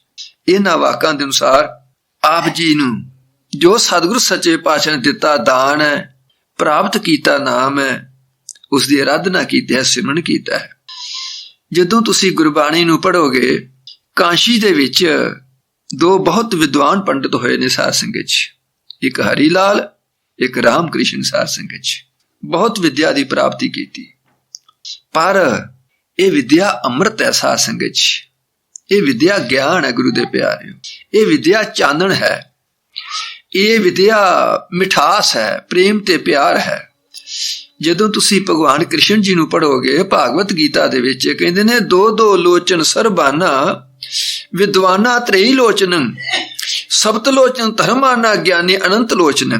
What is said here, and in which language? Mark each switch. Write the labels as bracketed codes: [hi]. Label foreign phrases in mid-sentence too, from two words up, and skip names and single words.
[pa] ਇਨ੍ਹਾਂ ਵਾਕਾਂ ਦੇ ਅਨੁਸਾਰ ਆਪ ਜੀ ਨੂੰ ਜੋ ਸਤਿਗੁਰੂ ਸੱਚੇ ਪਾਤਸ਼ਾਹ ਨੇ ਦਿੱਤਾ ਦਾਨ ਹੈ, ਪ੍ਰਾਪਤ ਕੀਤਾ ਨਾਮ ਹੈ, ਉਸਕੀ ਆਰਾਧਨਾ ਕੀ ਹੈ, ਸਿਮਰਨ ਕੀਤਾ ਹੈ। ਜਦੋਂ ਤੁਸੀ ਗੁਰਬਾਣੀ ਨੂੰ ਪੜ੍ਹੋਗੇ, ਕਾਸ਼ੀ ਦੇ ਵਿੱਚ ਦੋ ਬਹੁਤ ਵਿਦਵਾਨ ਪੰਡਿਤ ਹੋਏ ਨੇ ਸਾਧ ਸੰਗਤ ਚ। ਇੱਕ ਹਰੀ ਲਾਲ, ਇੱਕ ਰਾਮ ਕ੍ਰਿਸ਼ਨ ਸਾਧ ਸੰਗਤ ਚ। [hi] बहुत विद्या की प्राप्ति की, पर यह विद्या अमृत है साध संगत च। यह विद्या ज्ञान है गुरु दे प्यारे। यह विद्या चानन है। [pa] ਇਹ ਵਿਦਿਆ ਮਿਠਾਸ ਹੈ, ਪ੍ਰੇਮ ਤੇ ਪਿਆਰ ਹੈ। ਜਦੋਂ ਤੁਸੀਂ ਭਗਵਾਨ ਕ੍ਰਿਸ਼ਨ ਜੀ ਨੂੰ ਪੜ੍ਹੋਗੇ ਭਾਗਵਤ ਗੀਤਾ ਦੇ ਵਿੱਚ ਕਹਿੰਦੇ ਨੇ, ਦੋ ਦੋ ਲੋਚਨ ਸਰਬਾਨਾ ਵਿਦਵਾਨਾ ਤ੍ਰੇਈ ਲੋਚਨ ਸਬਤ ਲੋਚਨ ਧਰਮਾਨਾ ਗਿਆਨੀ ਅਨੰਤ ਲੋਚਨ।